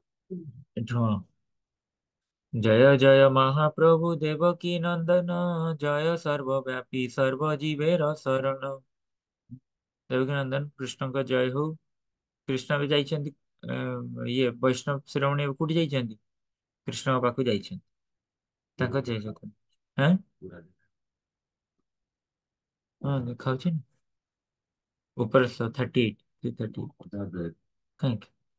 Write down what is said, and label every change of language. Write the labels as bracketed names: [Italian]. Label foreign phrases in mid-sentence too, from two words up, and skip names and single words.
[Bangla] ঢ জয় জয় মহাপ্রভু দেবকী নন্দন, জয় সর্বব্যাপী সর্বজীবের শরণ। [Odia] ଦେବକୀ ନନ୍ଦନ କୃଷ୍ଣଙ୍କ ଜୟ ହଉ। କୃଷ୍ଣ ବି ଯାଇଛନ୍ତି ଇଏ ବୈଷ୍ଣବ ଶିରୋମଣି କୋଉଠି ଯାଇଛନ୍ତି? କୃଷ୍ଣଙ୍କ ପାଖକୁ ଯାଇଛନ୍ତି। ତାଙ୍କ ଜୟ ଜଗନ୍ନାଥ। ହଁ ହଁ ଦେଖାଉଛି ନା ଉପରେ 38 କାହିଁକି?